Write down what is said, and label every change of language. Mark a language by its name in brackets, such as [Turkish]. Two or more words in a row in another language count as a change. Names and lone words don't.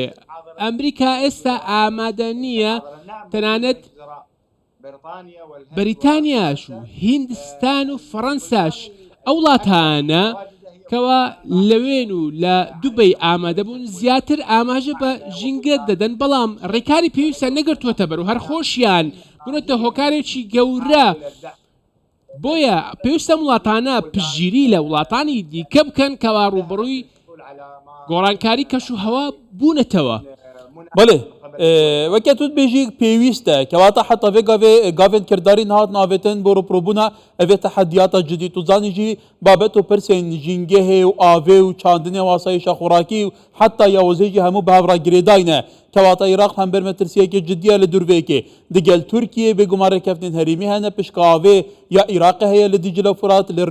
[Central Kurdish] ئەمریکا ئێستا ئامادە نییە تەنانەت بەریتانیاش و هیندستان و فەڕەنساش ئەو وڵاتانە کەوا لەوێن و لە دووبەی ئامادە بوون زیاتر ئاماژە بە ژینگە دەدەن بەڵام ڕێکاری پێویستیان نەگرتووەتە بەر و هەر خۆشیان بوونەتە هۆکارێکی گەورە. بۆیە پێویستە وڵاتانە پشگیری لە وڵاتانی دیکە بکەن کەوا ڕوبەڕووی گۆڕانکاری کەشوهەوا بوونەتەوە. [Kurdish] بله وەکە توت بێژی پێویستە کەواتە حتا vê gavên kirdarî hat navetin bo rûpirûbûna evê tehediyata cidî tu zanî babet û pirsên jîngehê û avê û çandinê û asayişa xwerakî û heta yawezê jî hemû bi hevra girêdayîne. Kewata Iraq hember me tirsiyekê ciddiye li dûrvêkê digel Tirkiye bêgumar rêkeftinên herêmî hene pişka avê ya Iraqê heye li Dicle Furat li